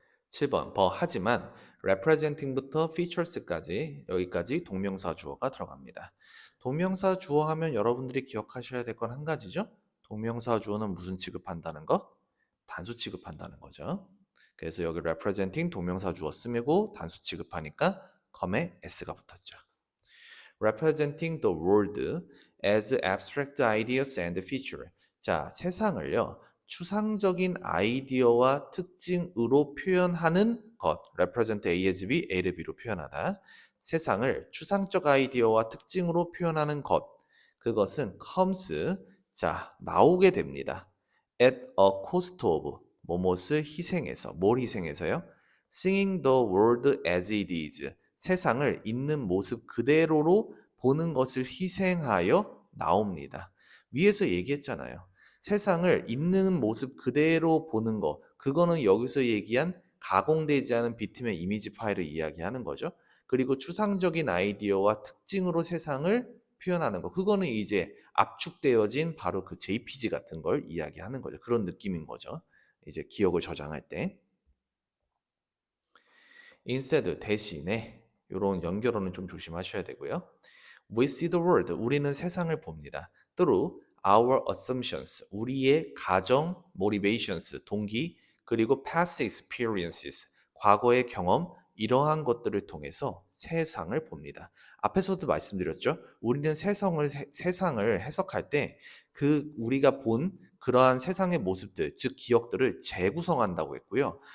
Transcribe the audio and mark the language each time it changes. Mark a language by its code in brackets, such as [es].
[ko] 7번 하지만 representing부터 features까지 여기까지 동명사 주어가 들어갑니다. 동명사 주어 하면 여러분들이 기억하셔야 될 건 한 가지죠. 동명사 주어는 무슨 취급한다는 거? 단수 취급한다는 거죠. 그래서 여기 representing 동명사 주어 쓰고 단수 취급하니까 com에 s가 붙었죠. [en] representing the world as abstract ideas and feature. [ko] 자, 세상을요. 추상적인 아이디어와 특징으로 표현하는 것. [en] represent A as B, [ko] A를 B로 표현하다. 세상을 추상적 아이디어와 특징으로 표현하는 것. 그것은 comes, 자, 나오게 됩니다. [en] at a cost of, [ko] 뭐뭇을 희생해서. 뭘 희생해서요? [en] Seeing the world as it is. [ko] 세상을 있는 모습 그대로로 보는 것을 희생하여 나옵니다. 위에서 얘기했잖아요. 세상을 있는 모습 그대로 보는 거, 그거는 여기서 얘기한 가공되지 않은 비트맨 이미지 파일을 이야기하는 거죠. 그리고 추상적인 아이디어와 특징으로 세상을 표현하는 거, 그거는 이제 압축되어진 바로 그 JPG 같은 걸 이야기하는 거죠. 그런 느낌인 거죠. 이제 기억을 저장할 때. instead 대신에 이런 연결어는 좀 조심하셔야 되고요. [en] We see the world. [ko] 우리는 세상을 봅니다. [en] through our assumptions. [ko] 우리의 가정, motivations, 동기, 그리고 [en] past experiences. [ko] 과거의 경험, 이러한 것들을 통해서 세상을 봅니다. 앞에서도 말씀드렸죠. 우리는 세상을 해석할 때 그 우리가 본 그러한 세상의 모습들, 즉 기억들을 재구성한다고 했고요.